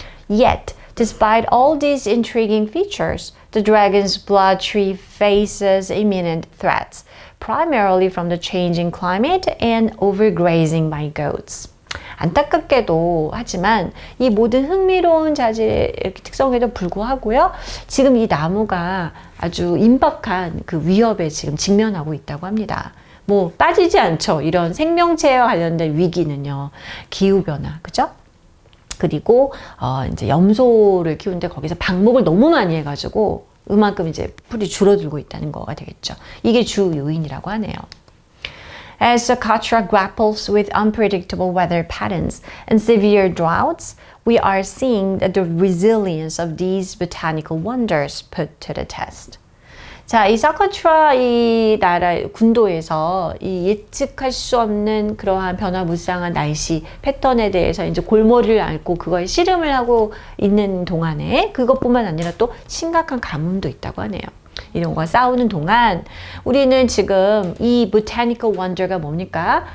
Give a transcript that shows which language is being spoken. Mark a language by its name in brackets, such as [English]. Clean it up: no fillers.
[English] Yet, despite all these intriguing features, the dragon's blood tree faces imminent threats, primarily from the changing climate and overgrazing by goats. [Korean] 안타깝게도 하지만 이 모든 흥미로운 자질의 특성에도 불구하고요. 지금 이 나무가 아주 임박한 그 위협에 지금 직면하고 있다고 합니다. 뭐 빠지지 않죠. 이런 생명체와 관련된 위기는요. 기후변화, 그죠? 그리고 이제 염소를 키우는데 거기서 방목을 너무 많이 해가지고 그만큼 이제 풀이 줄어들고 있다는 거가 되겠죠. 이게 주 요인이라고 하네요. [English] As Socotra grapples with unpredictable weather patterns and severe droughts, we are seeing the resilience of these botanical wonders put to the test. [Korean] 자, 이 소코트라 이 나라 군도에서 이 예측할 수 없는 그러한 변화무쌍한 날씨 패턴에 대해서 이제 골머리를 앓고 그거에 씨름을 하고 있는 동안에 그것뿐만 아니라 또 심각한 가뭄도 있다고 하네요. 이런 거와 싸우는 동안 우리는 지금 이 [English] botanical wonder [Korean] 가 뭡니까?